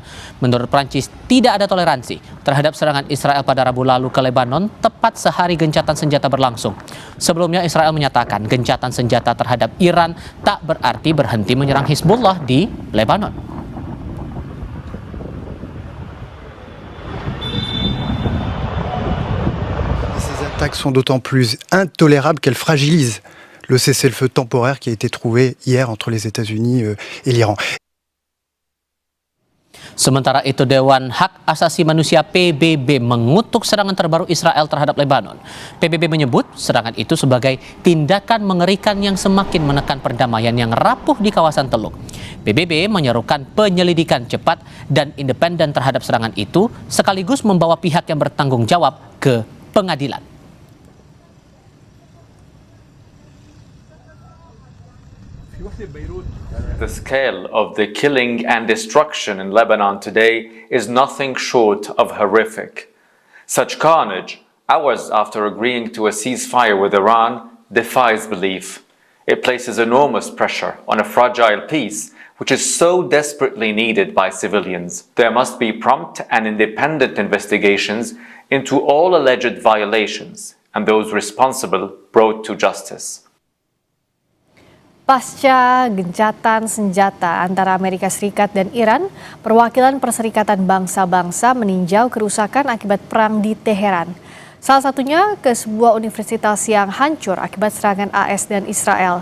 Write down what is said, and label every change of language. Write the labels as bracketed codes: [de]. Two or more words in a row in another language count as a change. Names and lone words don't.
[id] Menurut Prancis, tidak ada toleransi terhadap serangan Israel pada Rabu lalu ke Lebanon tepat sehari gencatan senjata berlangsung. Sebelumnya Israel menyatakan gencatan senjata terhadap Iran tak berarti berhenti menyerang Hizbullah di Lebanon. [fr] Ces attaques sont d'autant plus intolérables qu'elles fragilisent le cessez-le-feu temporaire qui a été trouvé hier entre les États-Unis et l'Iran. [id] Sementara itu, Dewan Hak Asasi Manusia PBB mengutuk serangan terbaru Israel terhadap Lebanon. PBB menyebut serangan itu sebagai tindakan mengerikan yang semakin menekan perdamaian yang rapuh di kawasan Teluk. PBB menyerukan penyelidikan cepat dan independen terhadap serangan itu, sekaligus membawa pihak yang bertanggung jawab ke pengadilan. [en] The scale of the killing and destruction in Lebanon today is nothing short of horrific. Such carnage, hours after agreeing to a ceasefire with Iran, defies belief. It places enormous pressure on a fragile peace which is so desperately needed by civilians. There must be prompt and independent investigations into all alleged violations and those responsible brought to justice. [id] Pasca gencatan senjata antara Amerika Serikat dan Iran, perwakilan Perserikatan Bangsa-Bangsa meninjau kerusakan akibat perang di Teheran. Salah satunya ke sebuah universitas yang hancur akibat serangan AS dan Israel.